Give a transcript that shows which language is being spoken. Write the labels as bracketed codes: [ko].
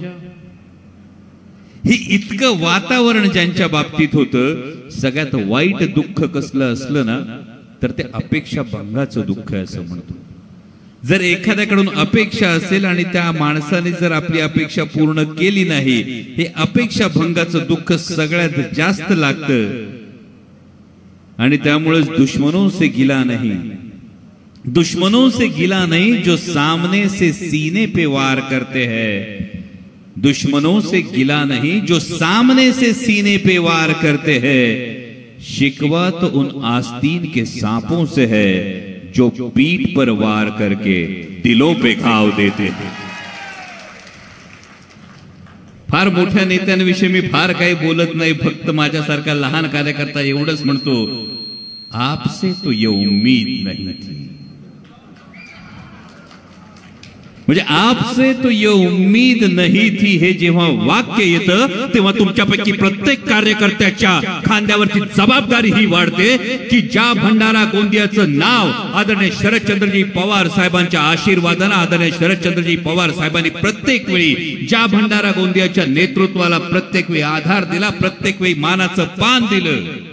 [mr] हे इतकं वातावरण ज्यांच्या बाबतीत होतं, सगळ्यात वाईट दुःख कसलं असलं ना तर ते अपेक्षा भंगाचं दुःख आहे असं म्हणतो। जर एखाद्याकडून अपेक्षा असेल आणि त्या माणसाने जर आपली अपेक्षा पूर्ण केली नाही, हे अपेक्षा भंगाचं दुःख सगळ्यात जास्त लागतं। आणि त्यामुळेच [hi] दुश्मनों से गिला नहीं, दुश्मनों से गिला नहीं जो सामने से सीने पे वार करते हैं, दुश्मनों से गिला नहीं जो सामने से सीने पे वार करते हैं, शिकवा तो उन आस्तीन के सांपों से है जो पीठ पर वार करके दिलों पे घाव देते हैं। [mr] फार मोठ्या नेत्यांविषयी मी फार काही बोलत नाही, फक्त माझ्यासारखा लहान कार्यकर्ता एवढंच म्हणतो, [hi] आपसे तो ये उम्मीद नहीं थी। [mr] म्हणजे [hi] आपसे तो ये उम्मीद नहीं थी [mr] हे जेव्हा वाक्य येतं तेव्हा तुमच्यापैकी प्रत्येक कार्यकर्त्याच्या खांद्यावरची जबाबदारी ही वाढते की ज्या भंडारा गोंदियाचं नाव आदरणीय शरदचंद्रजी पवार साहेबांच्या आशीर्वादाने, आदरणीय शरदचंद्रजी पवार साहेबांनी प्रत्येक वेळी ज्या भंडारा गोंदियाच्या नेतृत्वाला प्रत्येक वेळी आधार दिला, प्रत्येक वेळी मानाचं पान दिलं,